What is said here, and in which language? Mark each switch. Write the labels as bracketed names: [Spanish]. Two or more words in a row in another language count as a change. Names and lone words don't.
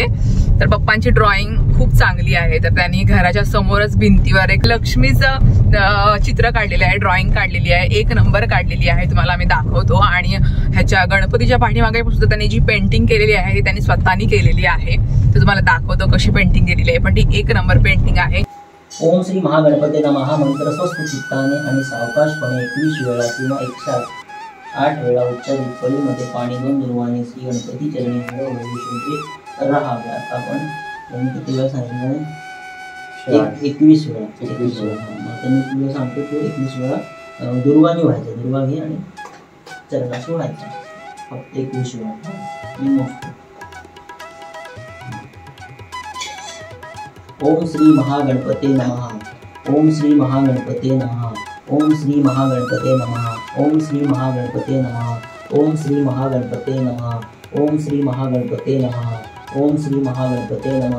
[Marathi] तर पप्पांची ड्रॉइंग खूप चांगली आहे, तर त्यांनी घराच्या समोरच भिंतीवर एक लक्ष्मीचं चित्र काढलेलं आहे, ड्रॉइंग काढलेली आहे, 1 नंबर काढलेली आहे, तुम्हाला आम्ही दाखवतो। आणि ह्याच्या गणपतीच्या पाठीमागे सुद्धा त्यांनी जी पेंटिंग केलेली आहे ती त्यांनी स्वतःनी केलेली आहे, तर तुम्हाला दाखवतो कशी पेंटिंग केलेली आहे, पण ती 1 नंबर पेंटिंग आहे। [Sanskrit] ओम श्री महागणपती नमः [Marathi] मंत्र स्वस्थ चित्ताने आणि सावकाशपणे 21 वेळा किंवा 108 वेळा उच्चारित फळीमध्ये पाणी 2 दुर्वाने श्री गणपती चरणी हळूहळू शुद्धित राहावे। आता आपण किती वेळा सांगितलं? 21 वेळा। आता मी तुला सांगतो की 21 वेळा दुर्वानी व्हायचं, दुर्वा घे आणि चरणाशी व्हायचं, फक्त 21 वेळा। मी मोजतो। [Sanskrit] ओम श्री महागणपते नमः। ओम श्री महागणपते नमः। ओम श्री महागणपते नमः। ओम श्री महागणपते नमः। ओम श्री महागणपते नमः। ओम श्री महागणपते नमः। ओम श्री महागणपते नमः।